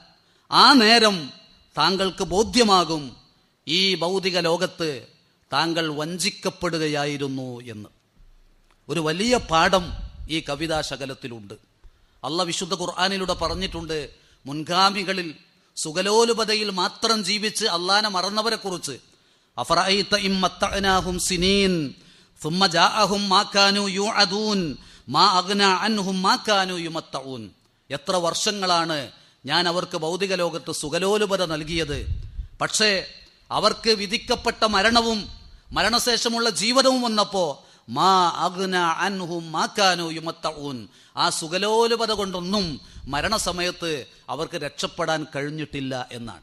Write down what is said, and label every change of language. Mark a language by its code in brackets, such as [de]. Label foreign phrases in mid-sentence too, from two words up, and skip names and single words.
[ml] ആ നേരം താങ്കൾക്ക് ബോധ്യമാകും ഈ ഭൗതിക ലോകത്ത് താങ്കൾ വഞ്ചിക്കപ്പെടുകയായിരുന്നു എന്ന്. ഒരു വലിയ പാഠം ഈ കവിതാശകലത്തിലുണ്ട്. അല്ലാഹ് വിശുദ്ധ ഖുർആനിലൂടെ പറഞ്ഞിട്ടുണ്ട്, മുൻഗാമികളിൽ സുഖലോലുപതയിൽ മാത്രം ജീവിച്ച് അള്ളാനെ മറന്നവരെ കുറിച്ച്. [ar] أفرأيت إن متعناهم سنين ثم جاءهم ما كانوا يوعدون ما أغنى عنهم ما كانوا يمتعون. [ml] എത്ര വർഷങ്ങളാണ് ഞാൻ അവർക്ക് ഭൗതിക ലോകത്ത് സുഖലോലുപത നൽകിയത്, പക്ഷേ അവർക്ക് വിധിക്കപ്പെട്ട മരണവും മരണശേഷമുള്ള ജീവിതവും വന്നപ്പോൾ [ar] ما أغنى عنهم ما كانوا يمتعون, [ml] ആ സുഖലോലുപത കൊണ്ടൊന്നും മരണസമയത്ത് അവർക്ക് രക്ഷപ്പെടാൻ കഴിഞ്ഞിട്ടില്ല എന്നാണ്.